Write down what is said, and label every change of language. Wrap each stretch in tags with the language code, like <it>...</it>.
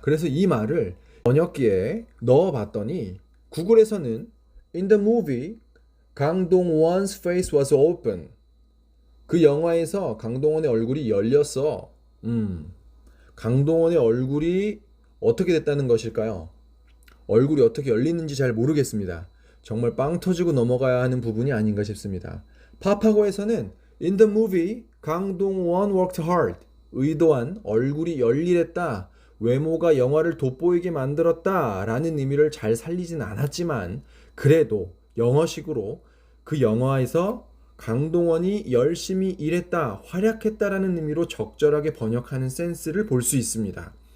<ko>그래서 이 말을 번역기에 넣어봤더니 구글에서는</ko> <en>In the movie, 강동원's face was open.</en> <ko>그 영화에서 강동원의 얼굴이 열렸어. 강동원의 얼굴이 어떻게 됐다는 것일까요? 얼굴이 어떻게 열리는지 잘 모르겠습니다. 정말 빵 터지고 넘어가야 하는 부분이 아닌가 싶습니다. 파파고에서는</ko> <en>In the movie, 강동원 worked hard.</en> <ko>의도한 얼굴이 열일했다. 외모가 영화를 돋보이게 만들었다. 라는 의미를 잘 살리진 않았지만 그래도 영어식으로 그 영화에서 강동원이 열심히 일했다, 활약했다라는 의미로 적절하게 번역하는 센스를 볼 수 있습니다.</ko>